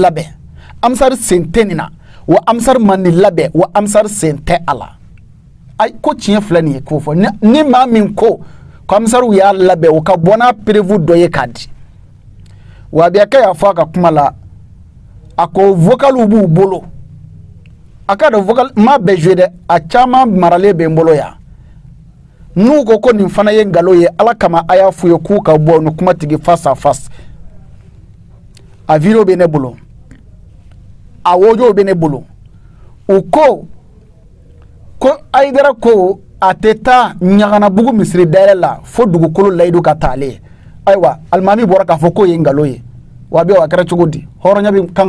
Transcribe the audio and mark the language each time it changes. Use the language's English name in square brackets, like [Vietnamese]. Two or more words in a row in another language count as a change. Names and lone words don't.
[Bambara] labɛn Amisaru sen tɛ nin na wa Amisaru ma nin labɛn wa Amisaru sen tɛ a la ay ko tiɲɛ filɛ nin ye k'o fɔ ni maa min ko Amisaru y'a labɛn o ka bɔ n'a prévu dɔ ye k'a di wa Abiyakɛ y'a fɔ a ka kuma la a ko vocal b'u bolo a ka dɔn vocal ma bɛɛ joué dɛ a caman maralen bɛ n bolo yan n'u ko nin fana ye nkalon ye Ala kama a y'a f'u ye k'u ka bɔ ni kuma tigi [French] face à face [Bambara] a vidéo bɛ ne bolo a audio bɛ ne bolo u ko Haidara ko a tɛ taa Ɲaganabugu misiri dayɛlɛ la fo dugukolo layidu ka taa ale ye ayiwa alimami bɔra k'a fɔ k'o ye nkalon ye wa bɛ a kɛra cogo di hɔrɔnya bɛ kan ka